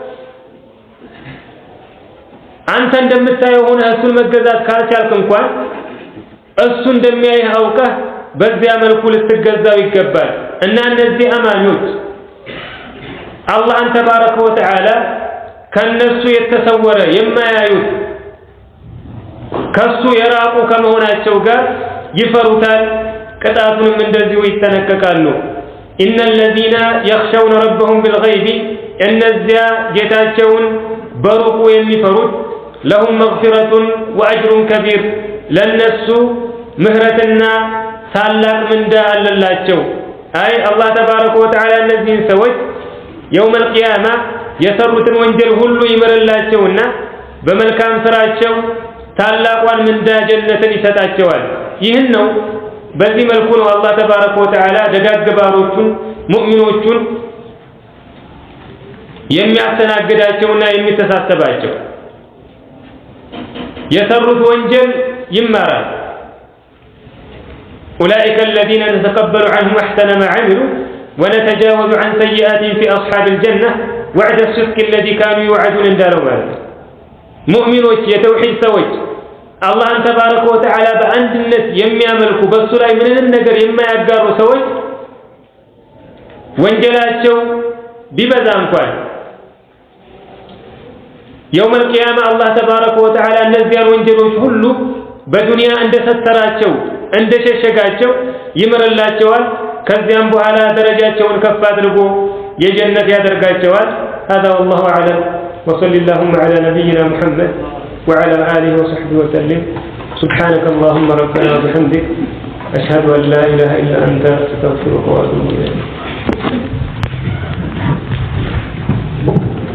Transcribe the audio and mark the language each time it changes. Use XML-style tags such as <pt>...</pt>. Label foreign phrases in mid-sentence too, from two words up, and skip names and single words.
<am>አንተ እንደምታየው ሆነ እሱን መገዛት ካልቻልክ እንኳን እሱ እንደሚያይህ አውቀህ በዚያ መልኩ ልትገዛው ይገባል። እና እነዚህ አማኞች አላህን</am> <ar>تبارك وتعالى</ar> <am>ከነሱ የተሰወረ የማያዩት</am> <ar>ከሱ የራቁ ከመሆናቸው ጋር ይፈሩታል፣ ቅጣቱንም እንደዚሁ ይጠነቀቃሉ። إن الذين يخشون ربهم بالغيب</ar> <am>እነዚያ ጌታቸውን በሩቁ የሚፈሩት</am> <ar>لهم مغفرة وأجر كبير</ar> <am>ለነሱ ምህረትና ታላቅ ምንዳ አለላቸው። አይ አላህ</am> <ar>تبارك وتعالى</ar> <am>እነዚህን ሰዎች</am> <ar>يوم القيامة</ar> <am>የሰሩትን ወንጀል ሁሉ ይምርላቸውና በመልካም ስራቸው ታላቋን ምንዳ ጀነትን ይሰጣቸዋል። ይህን ነው በዚህ መልኩ ነው አላህ</am> <ar>تبارك وتعالى</ar> <am>ደጋግ ባሮቹን ሙእሚኖቹን የሚያስተናግዳቸውና የሚተሳሰባቸው። የሰሩት ወንጀል ይማራል።</am> <ar>أولئك الذين نتقبل عنهم أحسن ما عملوا ونتجاوز عن سيئاتهم في أصحاب الجنة وعد الصدق الذي كانوا يوعدون</ar> <am>እንዳለው ማለት ነው። ሙእሚኖች የተውሂድ ሰዎች አላህን</am> <ar>تبارك وتعالى</ar> <am>በአንድነት የሚያመልኩ በሱ ላይ ምንም ነገር የማያጋሩ ሰዎች ወንጀላቸው ቢበዛ እንኳን</am> <ar>يوم القيامة الله تبارك وتعالى</ar> <am>እነዚያን ወንጀሎች ሁሉ በዱንያ እንደሰተራቸው እንደሸሸጋቸው ይምርላቸዋል። ከዚያም በኋላ ደረጃቸውን ከፍ አድርጎ የጀነት ያደርጋቸዋል።</am> <ar>هذا والله أعلم وصلى اللهم على نبينا محمد وعلى آله وصحبه وسلم سبحانك اللهم ربنا وبحمدك أشهد أن لا إله إلا أنت أستغفرك وأتوب إليك</ar>